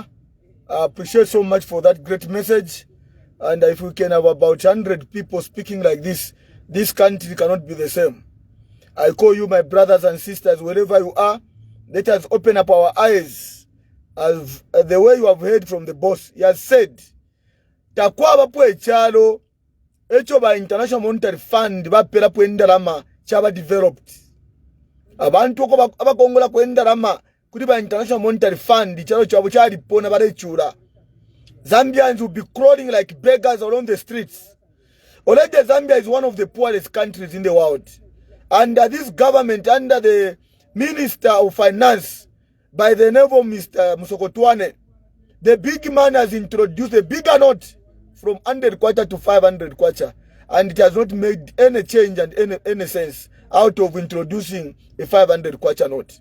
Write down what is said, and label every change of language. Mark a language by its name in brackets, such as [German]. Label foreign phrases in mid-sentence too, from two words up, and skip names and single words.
[English] I appreciate so much for that great message. And if we can have about 100 people speaking like this, this country cannot be the same. I call you my brothers and sisters, wherever you are. Let us open up our eyes. As the way you have heard from the boss, he has said, [Bemba] "Takwa bapo echalo, echo ba International Monetary Fund ba pera endalama chaba developed. Abantu ko abakongola endalama kuri ba International Monetary Fund chalo chabo chali pona bare chura. [English] Zambians will be crawling like beggars along the streets. Already Zambia is one of the poorest countries in the world. Under this government, under the Minister of Finance, by the name of Mr. Musokotwane. The big man has introduced a bigger note from 100 kwacha to 500 kwacha, and it has not made any change and any sense out of introducing a 500 kwacha note.